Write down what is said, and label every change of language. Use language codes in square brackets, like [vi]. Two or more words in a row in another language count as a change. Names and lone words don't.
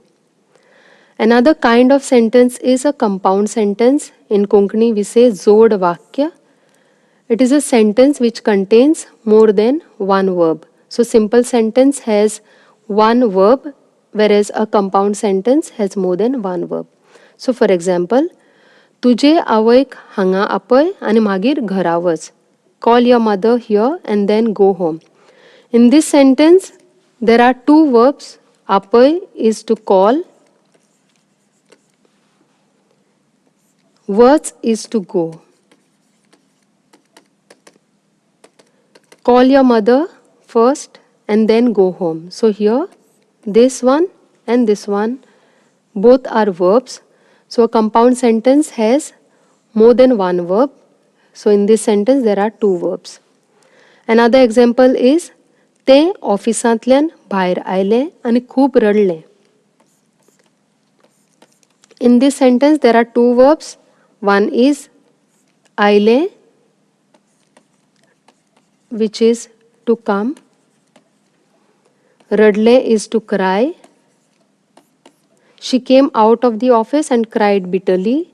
[en] Another kind of sentence is a compound sentence. In Konkani we say [kok] जोड वाक्य. [en] It is a sentence which contains more than one verb. So simple sentence has one verb, whereas a compound sentence has more than one verb. So for example, [kok] तुझे आवयक हांगा आपय आणि मागीर घरा वच. [en] Call your mother here and then go home. In this sentence, there are two verbs. Apay is to call. Vach is to go. Call your mother first and then go home. So here, this one and this one, both are verbs. So a compound sentence has more than one verb. So in this sentence there are two verbs. Another example is [kok] ते ऑफिसांतल्यान भायर आयले आणि खूप रडले. [en] In this sentence there are two verbs. One is आयले, which is to come. Radle is to cry. She came out of the office and cried bitterly.